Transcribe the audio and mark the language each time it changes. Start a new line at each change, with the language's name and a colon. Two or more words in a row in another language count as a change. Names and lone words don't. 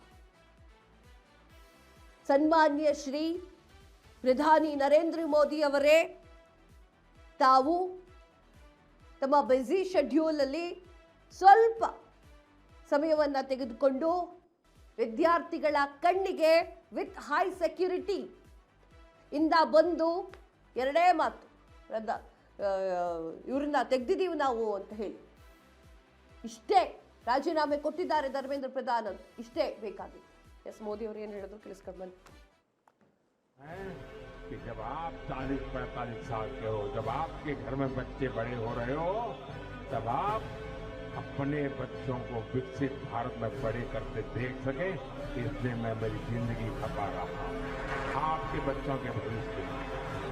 Kannada: ಸನ್ಮಾನ್ಯ ಶ್ರೀ ಪ್ರಧಾನಿ ನರೇಂದ್ರ ಮೋದಿ ಅವರೇ ತಾವು ತಮ್ಮ
English: busy schedule
Kannada: ಅಲ್ಲಿ ಸ್ವಲ್ಪ ಸಮಯವನ್ನ ತೆಗೆದುಕೊಂಡು ವಿದ್ಯಾರ್ಥಿಗಳ ಕಣ್ಣಿಗೆ
English: with high security
Kannada: ಇಂದ ಬಂದು ಎರಡೇ ಮಾತು, ಇವ್ರನ್ನ ತೆಗೆದಿದ್ದೀವಿ ನಾವು ಅಂತ ಹೇಳಿ ಇಷ್ಟೇ ರಾಜೀನಾಮೆ ಕೊಟ್ಟಿದ್ದಾರೆ ಧರ್ಮೇಂದ್ರ ಪ್ರಧಾನ್ ಅಂತ. ಇಷ್ಟೇ ಬೇಕಾಗಿತ್ತು. ಎಸ್, ಮೋದಿ ಅವರು ಏನು ಹೇಳಿದ್ರು ಕೇಳಿಸ್ಕೊಂಡು ಬನ್ನಿ.
Hindi: कि जब आप 40-45 साल के हो, जब आपके घर में बच्चे बड़े हो रहे हो, तब आप अपने बच्चों को विकसित भारत में बड़े करते देख सके, इसलिए मैं मेरी जिंदगी खपा रहा हूँ आपके बच्चों के भविष्य के लिए।